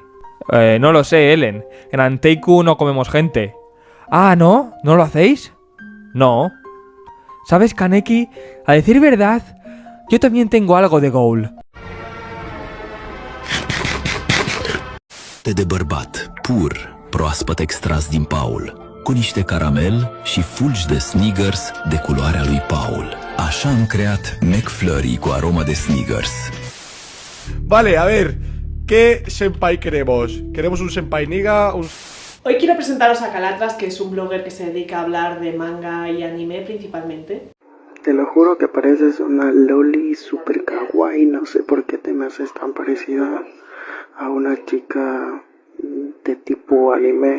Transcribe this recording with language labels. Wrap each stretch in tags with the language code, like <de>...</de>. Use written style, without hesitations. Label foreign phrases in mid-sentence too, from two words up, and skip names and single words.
<es>No lo sé, Ellen. En Anteiku no comemos gente. Ah, ¿no? ¿No lo hacéis? No. ¿Sabes, Kaneki? A decir verdad, yo también tengo algo de Ghoul.</es> <ro>De bărbat, pur, proaspăt extras din Paul, cu niște caramel și fulgi de Snickers de culoarea lui Paul. Așa am creat McFlurry cu aromă de Snickers.</ro> <es>Vale, a ver, ¿qué senpai queremos? ¿Queremos un senpai niga? Hoy quiero presentaros a Calatras, que es un blogger que se dedica a hablar de manga y anime principalmente. Te lo juro que pareces una loli super kawaii, no sé por qué te me haces tan parecida a una chica de tipo anime.</es>